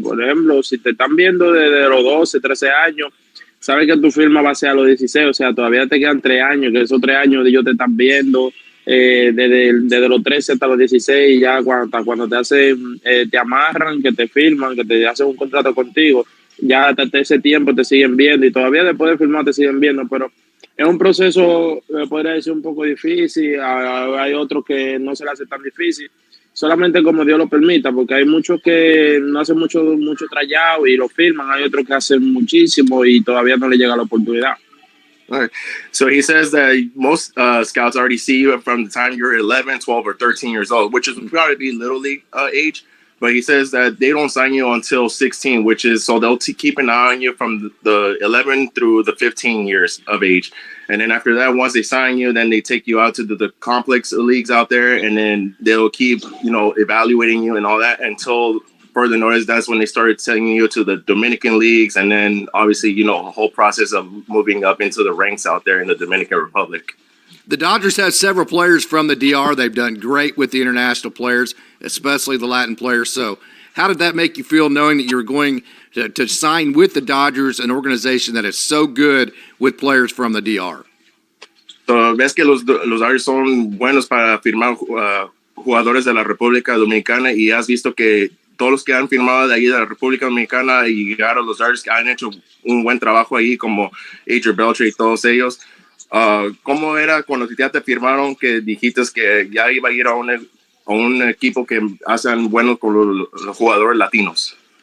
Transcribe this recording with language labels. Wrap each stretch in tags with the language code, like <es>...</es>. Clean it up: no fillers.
<es>Por ejemplo, si te están viendo desde los 12, 13 años, sabes que tu firma va a ser a los 16, o sea, todavía te quedan 3 años, que esos 3 años ellos te están viendo desde los 13 hasta los 16, ya cuando te hacen, te amarran, que te firman, que te hacen un contrato contigo, ya hasta ese tiempo te siguen viendo y todavía después de firmar te siguen viendo, pero es un proceso, podría decir, un poco difícil. Hay otros que no se le hace tan difícil, solamente como Dios lo permita, porque hay muchos que no hacen mucho tryout y lo firman, hay otros que hacen muchísimo y todavía no le llega la oportunidad.</es> <en>All right. So he says that most scouts already see you from the time you're 11, 12, or 13 years old, which is probably little league age. But he says that they don't sign you until 16, which is so they'll keep an eye on you from the 11 through the 15 years of age. And then after that, once they sign you, then they take you out to the complex leagues out there, and then they'll keep, evaluating you and all that until further notice. That's when they started sending you to the Dominican leagues, and then obviously, a whole process of moving up into the ranks out there in the Dominican Republic. The Dodgers have several players from the DR. They've done great with the international players, especially the Latin players. So how did that make you feel knowing that you were going to sign with the Dodgers, an organization that is so good with players from the DR?</en> <es>So, ves que los Dodgers son buenos para firmar jugadores de la República Dominicana y has visto que todos los que han firmado de ahí de la República Dominicana y llegaron a los Dodgers han hecho un buen trabajo ahí, como Adrian Beltre y todos ellos. ¿Cómo era cuando ya te firmaron que dijiste que ya iba a ir a un equipo que hacen bueno con los jugadores latinos?</es>